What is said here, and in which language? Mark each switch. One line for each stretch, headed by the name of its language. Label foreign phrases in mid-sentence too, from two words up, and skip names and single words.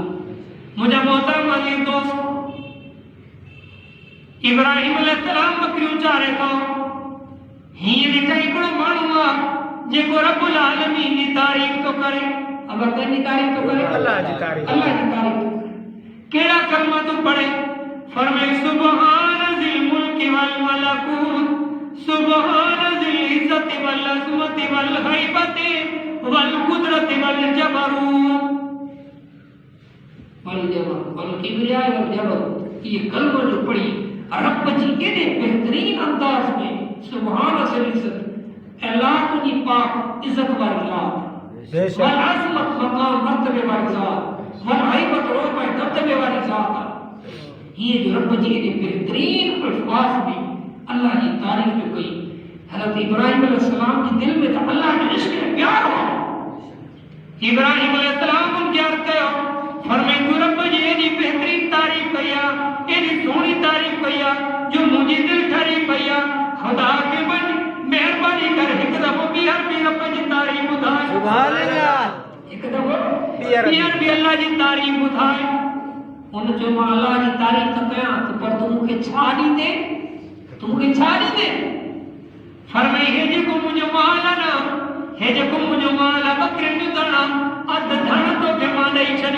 Sindhi: मुंहिंजा मोहतरम अज़ीज़ दोस्त, इब्राहीम अलैहिस्सलाम बकरियूं चारे थो, हीअं ॾिठा हिकिड़ो माण्हू आहे जेको रब्बुल आलमीन जी तारीफ़ थो करे। अब कंहिंजी तारीफ़ थो करे? अल्लाह जी तारीफ़। कहिड़ा कलमा तूं पढ़े?
Arabic: फरमाए سبحان ذي الملك والملكوت، سبحان ذي العزة والعظمة والهيبة والقدرة والجبروت والكبرياء والجبروت.
Sindhi: ये कलमा जो पढ़ी रब जी एॾे बेहतरीन अंदाज में
Arabic: سبحان ذي العزة,
Sindhi: अल्लाह तुझी पाक इज़्ज़त वारी ज़ात,
Arabic: والعظمة
Sindhi: मक़ाम मर्तबे वारी ज़ात,
Arabic: والهيبة
Sindhi: रोबे दबदबे वारी ज़ात। ये जो रब जी एॾे बेहतरीन अल्फाज में अल्लाह जी तारीफ़ जो कई। हज़रत इब्राहीम अलैहिस्सलाम के दिल में तो अल्लाह जो इश्क प्यार हो। इब्राहीम अलैहिस्सलाम उनके अर्ज़ कयो, फरमाए तू रब जी एॾी बेहतरीन तारीफ़ कई आहे, एॾी सोहणी तारीफ़ कई आहे जो मुंहिंजी दिलि ठरी पई आहे। खुदा के बन मेहरबानी कर हिकु दफ़ो ॿीहर बि रब जी तारीफ़ ॿुधाए।
Arabic: سبحان الله.
Sindhi: हिकु दफ़ो ॿीहर बि अल्लाह जी तारीफ़ ॿुधाए। उन जो मां अल्लाह जी तारीफ़ त कयां त पर तूं मूंखे छा ॾींदे? फरमाई हे जेको मुंहिंजो माल आहे न, हे जेको मुंहिंजो माल आहे बकरियुनि जो धण आहे, अधु धण तोखे मां ॾेई छॾियो।